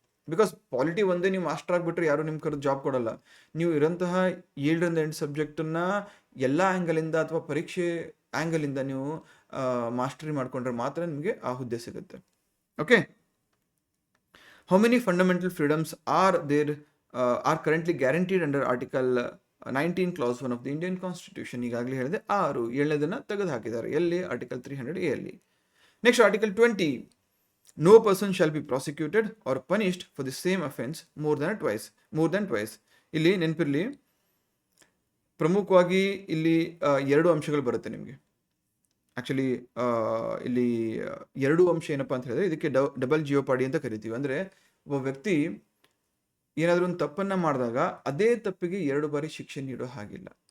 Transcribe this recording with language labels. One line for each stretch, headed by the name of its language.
Kannada: Because polity ಒಂದೇ ನೀವು master ಆಗಿಬಿಟ್ರೆ ಯಾರು ನಿಮ್ಮ ಕರೆದು ಜಾಬ್ ಕೊಡಲ್ಲ. ನೀವು ಇರೋಂತಹ 7ರಿಂದ 8 ಸಬ್ಜೆಕ್ಟನ್ನು ಎಲ್ಲ ಆ್ಯಂಗಲಿಂದ ಅಥವಾ ಪರೀಕ್ಷೆ ಆ್ಯಂಗಲಿಂದ ನೀವು ಮಾಸ್ಟರಿ ಮಾಡ್ಕೊಂಡ್ರೆ ಮಾತ್ರ ನಿಮಗೆ ಆ ಹುದ್ದೆ ಸಿಗುತ್ತೆ. Okay.
English: How many fundamental freedoms are are currently guaranteed under article 19 clause 1 of the Indian constitution?
Kannada: ಈಗಾಗಲೇ ಹೇಳಿದೆ 6, 7ನೇದನ್ನು ತೆಗೆದು ಹಾಕಿದ್ದಾರೆ. ಎಲ್ಲಿ? ಆರ್ಟಿಕಲ್ 300A ಅಲ್ಲಿ.
English: Next article 20, no person shall be prosecuted or punished for the same offense more than twice.
Kannada: ಇಲ್ಲಿ ನೆನಪಿರಲಿ, ಪ್ರಮುಖವಾಗಿ ಇಲ್ಲಿ 2 ಅಂಶಗಳು ಬರುತ್ತೆ ನಿಮಗೆ. ಆ್ಯಕ್ಚುಲಿ ಇಲ್ಲಿ 2 ಅಂಶ ಏನಪ್ಪ ಅಂತ ಹೇಳಿದ್ರೆ, ಇದಕ್ಕೆ ಡಬಲ್ ಜಿಯೋಪಾಡಿ ಅಂತ ಕರಿತೀವಿ. ಅಂದರೆ ಒಬ್ಬ ವ್ಯಕ್ತಿ ಏನಾದರೂ ಒಂದು ತಪ್ಪನ್ನು ಮಾಡಿದಾಗ ಅದೇ ತಪ್ಪಿಗೆ 2 ಬಾರಿ ಶಿಕ್ಷೆ ನೀಡೋ ಹಾಗಿಲ್ಲ.